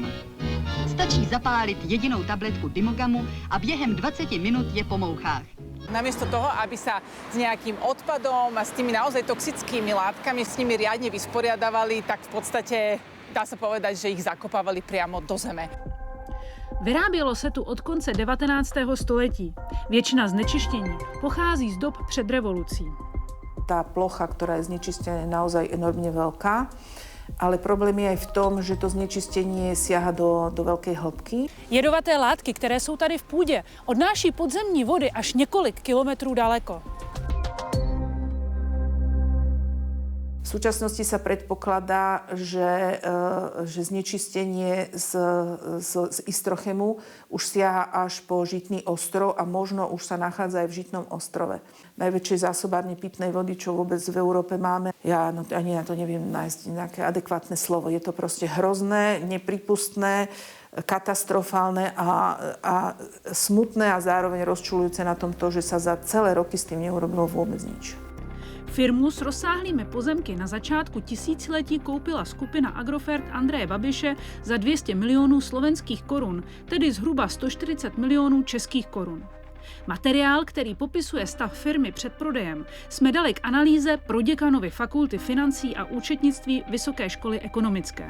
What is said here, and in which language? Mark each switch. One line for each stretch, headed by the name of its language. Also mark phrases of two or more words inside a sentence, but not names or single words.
Czech: Stačí zapálit jedinou tabletku Dimogamu a během 20 minut je po mouchách.
Slovak: Namiesto toho, aby sa s nejakým odpadom a s tými naozaj toxickými látkami s nimi riadne vysporiadavali, tak v podstate dá sa povedať, že ich zakopávali priamo do zeme.
Czech: Vyrábělo se tu od konce 19. století. Většina znečištění pochází z dob před revolucí.
Slovak: Tá plocha, ktorá je znečistená, je naozaj enormne veľká. Ale problém je aj v tom, že to znečistení siaha do veľkej hĺbky.
Czech: Jedovaté látky, které jsou tady v půdě, odnáší podzemní vody až několik kilometrů daleko.
Slovak: V súčasnosti sa predpokladá, že znečistenie z Istrochemu už siaha až po Žitný ostrov a možno už sa nachádza aj v Žitnom ostrove. Najväčšie zásobárne pitnej vody, čo vôbec v Európe máme. Ja ani na to neviem nájsť nejaké adekvátne slovo. Je to proste hrozné, nepripustné, katastrofálne a smutné a zároveň rozčuľujúce na tom to, že sa za celé roky s tým neurobilo vôbec nič.
Czech: Firmu s rozsáhlými pozemky na začátku tisíciletí koupila skupina Agrofert Andreje Babiše za 200 milionů slovenských korun, tedy zhruba 140 milionů českých korun. Materiál, který popisuje stav firmy před prodejem, jsme dali k analýze proděkanovi Fakulty financí a účetnictví Vysoké školy ekonomické.